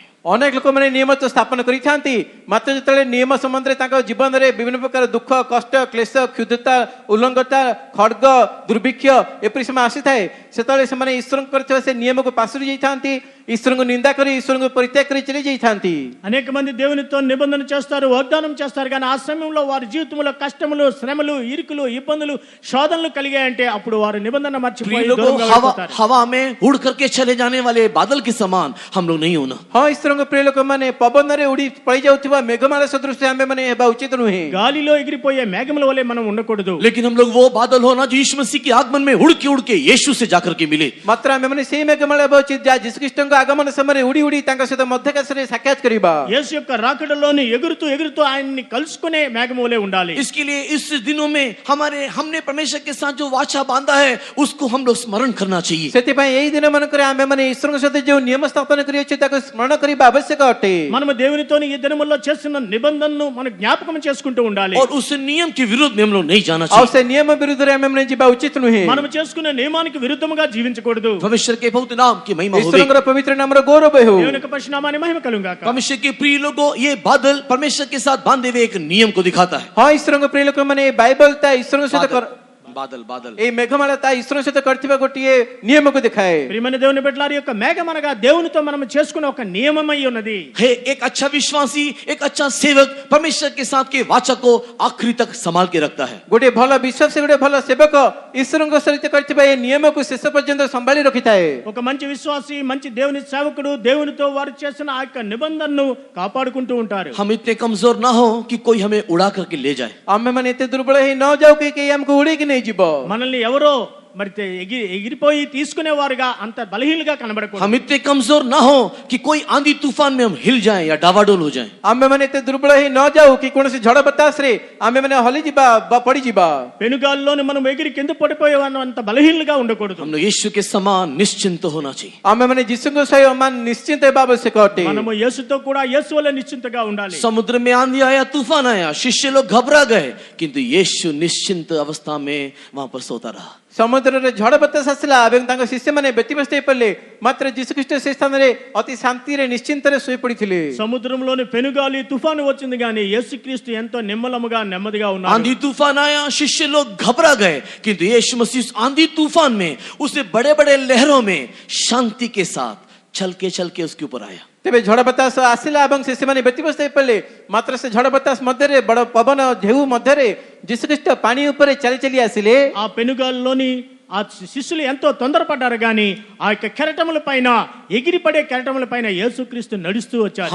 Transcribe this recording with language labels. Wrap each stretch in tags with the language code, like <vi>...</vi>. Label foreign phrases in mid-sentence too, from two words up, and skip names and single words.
<or>ଅନେକ ଲୋକମାନେ ନିୟମ ତ ସ୍ଥାପନ କରିଥାନ୍ତି, ମାତ୍ର ଯେତେବେଳେ ନିୟମ ସମ୍ବନ୍ଧରେ ତାଙ୍କ ଜୀବନରେ ବିଭିନ୍ନ ପ୍ରକାର ଦୁଃଖ, କଷ୍ଟ, କ୍ଲେଶ, କ୍ଷୁଦ୍ରତା, ଉଲ୍ଲଙ୍ଘତା, ଖଡ୍ଗ, ଦୁର୍ଭିକ୍ଷ ଏପରି ସମୟ ଆସିଥାଏ, ସେତେବେଳେ ସେମାନେ ଈଶ୍ୱରଙ୍କ କରିଥିବା ସେ ନିୟମକୁ ପାଶୁରି ଯାଇଥାନ୍ତି, ଈଶ୍ୱରଙ୍କୁ ନିନ୍ଦା କରି ଈଶ୍ୱରଙ୍କୁ ପରିତ୍ୟାଗ କରି ଚାଲି ଯାଇଥାନ୍ତି।</or> <te>అనేక మంది దేవునితో నిబంధన చేస్తారు, వాగ్దానం చేస్తారు, కానీ ఆ సమయంలో వారి జీవితంలో కష్టములు, శ్రమలు, ఇరుకులు, ఇబ్బందులు, శోధనలు కలిగాయంటే అప్పుడు వారు నిబంధన మర్చిపోయి దూరంగా వెళ్ళిపోతారు.</te> <hi>हवा में उड़ करके चले जाने वाले बादल के समान हम लोग नहीं होना।</hi> <or>ହଁ ଈଶ୍ୱରଙ୍କ ପ୍ରିୟ ଲୋକମାନେ ପବନରେ ଉଡି ପଳେଇ ଯାଉଥିବା ମେଘମାଳ ସଦୃଶ ଆମେମାନେ ହେବା ଉଚିତ ନୁହେଁ।</or> <te>గాలిలో ఎగిరిపోయే మేఘముల వలె మనం ఉండకూడదు.</te> <hi>लेकिन हम लोग वो बादल होना जो यीशु मसीह के आगमन में उड़ के यीशु से जाकर के मिले।</hi> <or>ମାତ୍ର ଆମେମାନେ ସେଇ ମେଘମାଳ ହେବା ଉଚିତ ଯାହା ଯୀଶୁଖ୍ରୀଷ୍ଟଙ୍କ ଆଗମନ ସମୟରେ ଉଡି ଉଡି ତାଙ୍କ ସହିତ ମଧ୍ୟକାଶରେ ସାକ୍ଷାତ କରିବା।</or> <te>యేసు యొక్క రాకడలోని ఎగురుతూ ఎగురుతూ ఆయన్ని కలుసుకునే మేఘము వలె ఉండాలి.</te> <hi>इसके लिए इस दिनों में हमने परमेश्वर के साथ जो वाचा बांधा है उसको हम लोग स्मरण करना चाहिए।</hi> <or>ସେଥିପାଇଁ ଏଇ ଦିନ ମାନଙ୍କରେ ଆମେମାନେ ଈଶ୍ୱରଙ୍କ ସହିତ ଯେଉଁ ନିୟମ ସ୍ଥାପନ କରିଅଛୁ ତାକୁ ସ୍ମରଣ କରିବା ଆବଶ୍ୟକ ଅଟେ।</or> <te>మనము దేవునితోని ఈ దినముల్లో చేస్తున్న నిబంధనను మన జ్ఞాపకం చేసుకుంటూ ఉండాలి.</te> <hi>और उस नियम के विरुद्ध में हम लोग नहीं जाना</hi> <or>ଆଉ</or> <hi>चाहिए।</hi> <or>ସେ ନିୟମ ବିରୁଦ୍ଧରେ ଆମେମାନେ ଯିବା ଉଚିତ ନୁହେଁ।</or> <te>మనము చేసుకునే నియమానికి విరుద్ధముగా జీవించకూడదు.</te> <hi>परमेश्वर के पवित्र नाम की महिमा हो।</hi> <or>ଈଶ୍ୱରଙ୍କର ପବିତ୍ର ନାମର ଗୌରବ ହେଉ।</or> <te>దేవుని యొక్క పరిశుద్ధనామాన్ని మహిమ కలుగుగాక.</te> <hi>परमेश्वर के प्रिय लोगों, ये बादल परमेश्वर के साथ बांधे हुए एक नियम को दिखाता है।</hi> <or>ହଁ ଈଶ୍ୱରଙ୍କ ପ୍ରିୟ ଲୋକମାନେ ଏ ବାଇବଲ ତା ଈଶ୍ୱରଙ୍କ ସହିତ</or> <hi>बादल</hi> <or>ଏଇ ମେଘମାଳ ତା ଈଶ୍ୱରଙ୍କ ସହିତ କରିଥିବା ଗୋଟିଏ ନିୟମକୁ ଦେଖାଏ।</or> <te>ప్రియమైన దేవుని బిడ్డలారా, యొక్క మేఘం అనగా దేవునితో మనం చేసుకునే ఒక నియమమై ఉన్నది.</te> <hi>है एक अच्छा विश्वासी, एक अच्छा सेवक परमेश्वर के साथ के वाचा को आखिरी तक संभाल के रखता है।</hi> <or>ଗୋଟିଏ ଭଲ ବିଶ୍ୱାସୀ, ଗୋଟିଏ ଭଲ ସେବକ ଈଶ୍ୱରଙ୍କ ସହିତ କରିଥିବା ଏ ନିୟମକୁ ଶେଷ ପର୍ଯ୍ୟନ୍ତ ସମ୍ଭାଳି ରଖିଥାଏ।</or> <te>ఒక మంచి విశ్వాసి, మంచి దేవుని సేవకుడు దేవునితో వారు చేసిన ఆ యొక్క నిబంధనను కాపాడుకుంటూ ఉంటారు.</te> <hi>हम इतने कमजोर ना हो कि कोई हमें उड़ा करके ले जाए।</hi> <or>ଆମେମାନେ ଏତେ ଦୁର୍ବଳ ହେଇ ନ ଯାଉ କି କେହି ଆମକୁ ଉଡେଇକି ନେଇଯିବ।</or> <te>మనల్ని ఎవరో మరి ఎగిరిపోయి తీసుకునేవారుగా అంత బలహీనగా కనబడకూడదు.</te> <hi>हम इतने कमजोर ना हो कि कोई आंधी तूफान में हम हिल जाएं या डावाडोल हो जाएं।</hi> <or>ଆମେମାନେ ଏତେ ଦୁର୍ବଳ ହେଇ ନ ଯାଉ କି କୌଣସି ଝଡ଼ ବତାସରେ ଆମେମାନେ ହଲିଯିବା ବା ପଡିଯିବା।</or> <te>పెనుగాల్లోని మనం ఎగిరి కింద పడిపోయేవాను అంత బలహీనగా ఉండకూడదు.</te> <hi>हम लोग यीशु के समान निश्चिंत होना चाहिए।</hi> <or>ଆମେମାନେ ଯୀଶୁଙ୍କ ସହିତ ନିଶ୍ଚିନ୍ତ ହେବା ଆବଶ୍ୟକ ଅଟେ।</or> <te>మనము యేసుతో కూడా యేసు వలె నిశ్చింతగా ఉండాలి.</te> <hi>समुद्र में आंधी आया, तूफान आया, शिष्य लोग घबरा गए, किंतु यीशु निश्चिंत अवस्था में वहां पर सोता रहा।</hi> <or>ସମୁଦ୍ରରେ ଝଡ଼ ବତାସ ଆସିଲା ଏବଂ ତାଙ୍କ ଶିଷ୍ୟମାନେ ବ୍ୟତିବ୍ୟସ୍ତ ହୋଇପଡ଼ିଲେ ମାତ୍ର ଯୀଶୁଖ୍ରୀଷ୍ଟ ସେ ସ୍ଥାନରେ ଅତି ଶାନ୍ତିରେ ନିଶ୍ଚିନ୍ତରେ ଶୋଇ ପଡ଼ିଥିଲେ</or> <te>సముద్రంలోని పెనుగాలి తుఫాను వచ్చింది కానీ యేసుక్రీస్తు ఎంతో నిమ్మలముగా నెమ్మదిగా ఉన్నారు</te> <hi>आंधी तूफान आया, शिष्य लोग घबरा गए, किंतु यीशु मसीह उस आंधी तूफान में, उसने बड़े बड़े लहरों में शांति के साथ चल के उसके ऊपर आया।</hi> <or>ତେବେ ଝଡ଼ ବତାସ ଆସିଲା ଏବଂ ଶିଷ୍ୟମାନେ ବ୍ୟତିବ୍ୟସ୍ତ ହୋଇପଡ଼ିଲେ ମାତ୍ର ସେ ଝଡ଼ ବତାସ ମଧ୍ୟରେ ବଡ଼ ପବନ ଢେଉ ମଧ୍ୟରେ ଯୀଶୁଖ୍ରୀଷ୍ଟ ପାଣି ଉପରେ ଚାଲି ଚାଲି ଆସିଲେ।</or> <te>ఆ పెనుగాలిలోని ఆ శిష్యులు ఎంతో తొందరపడ్డారు గాని ఆ యొక్క కెరటముల పైన ఎగిరిపడే కెరటముల పైన యేసుక్రీస్తు నడుస్తూ వచ్చారు.</te>